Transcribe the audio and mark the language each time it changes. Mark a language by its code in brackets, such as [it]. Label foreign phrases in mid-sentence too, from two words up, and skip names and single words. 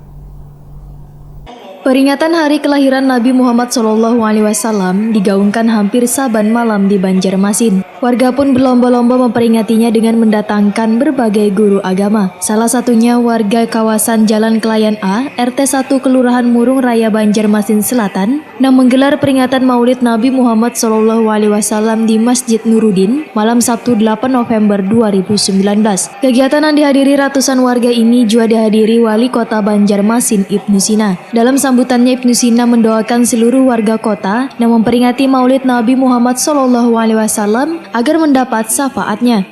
[id] Peringatan hari kelahiran Nabi Muhammad SAW digaungkan hampir saban malam di Banjarmasin. Warga pun berlomba-lomba memperingatinya dengan mendatangkan berbagai guru agama. Salah satunya warga kawasan Jalan Kelayan A, RT 1 Kelurahan Murung Raya, Banjarmasin Selatan, menggelar peringatan Maulid Nabi Muhammad SAW di Masjid Nuruddin malam Sabtu 8 November 2019. Kegiatan yang dihadiri ratusan warga ini juga dihadiri Wali Kota Banjarmasin Ibnu Sina. Dalam sambutannya, Ibnu Sina mendoakan seluruh warga kota yang memperingati Maulid Nabi Muhammad SAW agar mendapat syafaatnya.